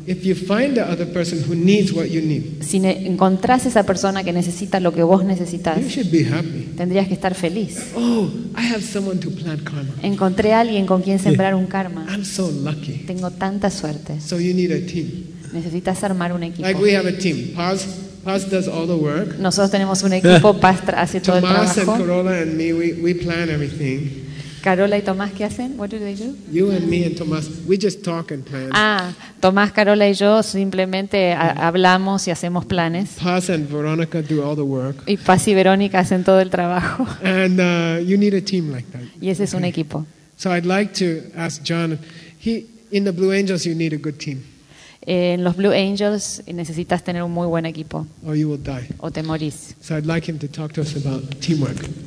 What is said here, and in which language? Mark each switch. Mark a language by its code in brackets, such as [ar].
[en] If you find the other person who needs what you need, [es] si encontrás esa persona que necesita lo que vos necesitás, [en] you should be happy. [es] Tendrías que estar feliz. [en] Oh, I have someone to plant karma. [es] Encontré a alguien con quien sembrar un karma. [en] I'm so lucky. [es] Tengo tanta suerte. [en] So you need a team. [es] Necesitas armar un equipo. [en] Like we have a team. Paz does all the work. [es] Nosotros tenemos un equipo. Paz hace todo el trabajo. [en] Tomás and Carola and me, we plan everything. [es] Carola y Tomás, ¿qué hacen? [en] What do they do? You and me and Tomás, we just talk and plan. [es] Ah, Tomás, Carola y yo simplemente hablamos y hacemos planes. [en] Paz and Veronica do all the work. [es] Y Paz y Verónica hacen todo el trabajo. [en] And you need a team like that. [es] Y ese es un equipo. [en] So I'd like to ask John, in the Blue Angels you need a good team. [es] En los Blue Angels necesitas tener un muy buen equipo. [en] Or you will die. [es] O te morís. [en] So I'd like him to talk to us about teamwork.